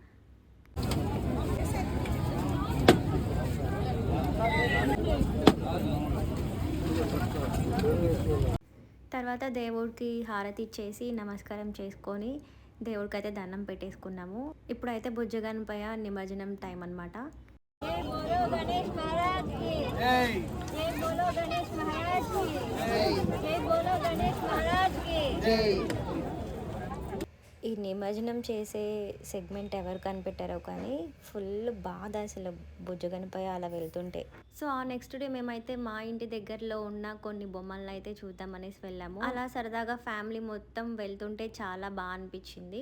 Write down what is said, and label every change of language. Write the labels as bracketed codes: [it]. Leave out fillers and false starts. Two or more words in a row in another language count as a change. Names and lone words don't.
[te] తర్వాత దేవుడికి హారతి ఇచ్చేసి నమస్కారం చేసుకొని దేవుడికి అయితే దండం పెట్టేసుకున్నాము. ఇప్పుడైతే బుజ్జగణపయ్య నిమజ్జనం టైం అనమాట. [hi] गणेश महाराज की जय, जय बोलो गणेश महाराज की जय, जय बोलो गणेश महाराज की जय. [te] ఈ నిమజ్జనం చేసే సెగ్మెంట్ ఎవరు కనిపెట్టారో కానీ ఫుల్ బాధ అసలు బుజ్జగణపయ్య అలా వెళ్తుంటే. సో ఆ [en] next day [te] మేమైతే మా ఇంటి దగ్గరలో ఉన్న కొన్ని బొమ్మలను అయితే చూద్దామనేసి వెళ్ళాము. అలా సరదాగా ఫ్యామిలీ మొత్తం వెళ్తుంటే చాలా బాగా అనిపించింది.